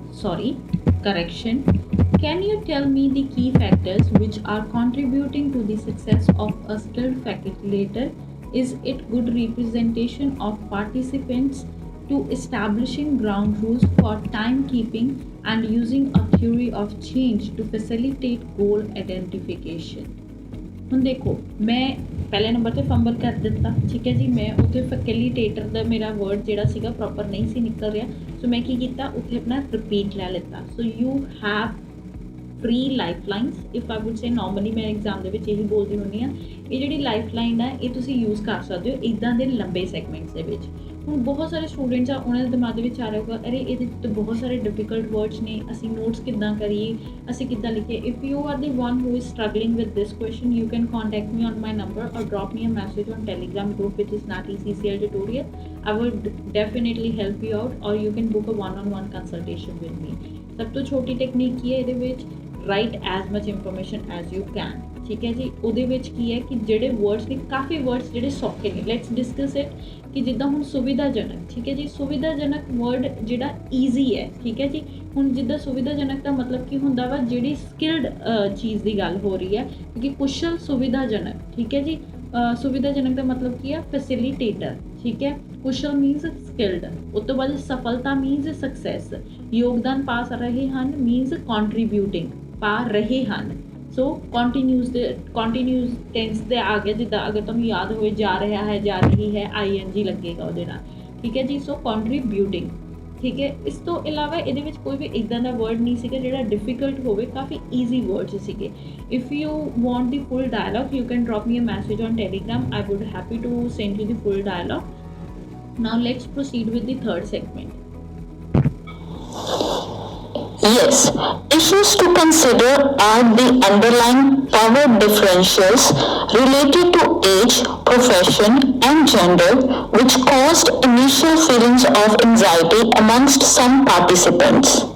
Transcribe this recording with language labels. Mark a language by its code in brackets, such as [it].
[en] Sorry, correction. Can you tell me the key factors which are contributing to the success of a skilled facilitator? Is it good representation of participants to establishing ground rules for timekeeping and using a theory of change to facilitate goal identification? [pa] ਹੁਣ ਦੇਖੋ ਮੈਂ ਪਹਿਲੇ number ਤੇ ਫੰਬਲ ਕਰ ਦਿੱਤਾ। ਠੀਕ ਹੈ ਜੀ। ਮੈਂ ਉੱਥੇ ਫੈਸਿਲੀਟੇਟਰ ਦਾ ਮੇਰਾ ਵਰਡ ਜਿਹੜਾ ਸੀਗਾ ਪ੍ਰੋਪਰ ਨਹੀਂ ਸੀ ਨਿਕਲ ਰਿਹਾ, ਸੋ ਮੈਂ ਕੀ ਕੀਤਾ ਉੱਥੇ ਆਪਣਾ ਰਿਪੀਟ ਲੈ ਲਿੱਤਾ। [en] So you have free life lines. If I would say [pa] normally ਮੈਂ ਐਗਜ਼ਾਮ ਦੇ ਵਿੱਚ ਇਹੀ ਬੋਲਦੀ ਹੁੰਦੀ ਹਾਂ, ਇਹ ਜਿਹੜੀ ਲਾਈਫ ਲਾਈਨ ਹੈ ਇਹ ਤੁਸੀਂ ਯੂਜ਼ ਕਰ ਸਕਦੇ ਹੋ ਇੱਦਾਂ ਦੇ ਲੰਬੇ ਸੈਗਮੈਂਟਸ ਦੇ ਵਿੱਚ। ਹੁਣ ਬਹੁਤ ਸਾਰੇ ਸਟੂਡੈਂਟਸ ਆ, ਉਹਨਾਂ ਦੇ ਦਿਮਾਗ ਦੇ ਵਿੱਚ ਆ ਰਿਹਾ ਹੋਊਗਾ ਅਰੇ ਇਹਦੇ ਤਾਂ ਬਹੁਤ ਸਾਰੇ ਡਿਫੀਕਲਟ ਵਰਡਸ ਨੇ, ਅਸੀਂ ਨੋਟਸ ਕਿੱਦਾਂ ਕਰੀਏ, ਅਸੀਂ ਕਿੱਦਾਂ ਲਿਖੀਏ। [en] If you are the one who is struggling with this question, you can contact me on my number or drop me a message on Telegram group which is Nati CCL tutorial. I will definitely help you out, or you can book a one-on-one consultation with me. [pa] ਸਭ ਤੋਂ ਛੋਟੀ technique ਕੀ ਹੈ ਇਹਦੇ ਵਿੱਚ, [en] Right as much information as you can. [pa] ਠੀਕ ਹੈ ਜੀ। ਉਹਦੇ ਵਿੱਚ ਕੀ ਹੈ ਕਿ ਜਿਹੜੇ ਵਰਡਸ ਨੇ, ਕਾਫੀ ਵਰਡਸ ਜਿਹੜੇ ਸੌਖੇ ਨੇ, [en] Let's discuss it. [pa] ਕਿ ਜਿੱਦਾਂ ਹੁਣ ਸੁਵਿਧਾਜਨਕ, ਠੀਕ ਹੈ ਜੀ, ਸੁਵਿਧਾਜਨਕ ਵਰਡ ਜਿਹੜਾ ਈਜ਼ੀ ਹੈ। ਠੀਕ ਹੈ ਜੀ। ਹੁਣ ਜਿੱਦਾਂ ਸੁਵਿਧਾਜਨਕ ਦਾ ਮਤਲਬ ਕੀ ਹੁੰਦਾ ਵਾ, ਜਿਹੜੀ ਸਕਿਲਡ ਚੀਜ਼ ਦੀ ਗੱਲ ਹੋ ਰਹੀ ਹੈ, ਕਿਉਂਕਿ ਕੁਸ਼ਲ ਸੁਵਿਧਾਜਨਕ। ਠੀਕ ਹੈ ਜੀ। ਸੁਵਿਧਾਜਨਕ ਦਾ ਮਤਲਬ ਕੀ ਹੈ, ਫੈਸਿਲੀਟੇਟਰ। ਠੀਕ ਹੈ। ਕੁਸ਼ਲ ਮੀਨਸ ਸਕਿਲਡ। ਉਸ ਤੋਂ ਬਾਅਦ ਸਫਲਤਾ ਮੀਨਸ ਸਕਸੈਸ। ਯੋਗਦਾਨ ਪਾ ਰਹੇ ਹਨ ਮੀਨਸ ਕੰਟਰੀਬਿਊਟਿੰਗ, ਪਾ ਰਹੇ ਹਨ। ਸੋ ਕੰਟੀਨਿਊਸ ਟੈਂਸ ਦੇ ਆ ਗਿਆ, ਜਿੱਦਾਂ ਅਗਰ ਤੁਹਾਨੂੰ ਯਾਦ ਹੋਵੇ ਜਾ ਰਿਹਾ ਹੈ, ਜਾ ਰਹੀ ਹੈ, ING ਲੱਗੇਗਾ ਉਹਦੇ ਨਾਲ। ਠੀਕ ਹੈ ਜੀ। ਸੋ ਕੰਟਰੀਬਿਊਟਿੰਗ। ਠੀਕ ਹੈ। ਇਸ ਤੋਂ ਇਲਾਵਾ ਇਹਦੇ ਵਿੱਚ ਕੋਈ ਵੀ ਇੱਦਾਂ ਦਾ ਵਰਡ ਨਹੀਂ ਸੀਗਾ ਜਿਹੜਾ ਡਿਫੀਕਲਟ ਹੋਵੇ, ਕਾਫੀ ਈਜ਼ੀ ਵਰਡਸ ਸੀਗੇ। [en] If you want the full dialogue you can drop me a message on Telegram, I would happy to send you the full dialogue. Now let's proceed with the third segment. Yes, issues to consider are the underlying power differentials related to age, profession, and gender, which caused initial feelings of anxiety amongst some participants.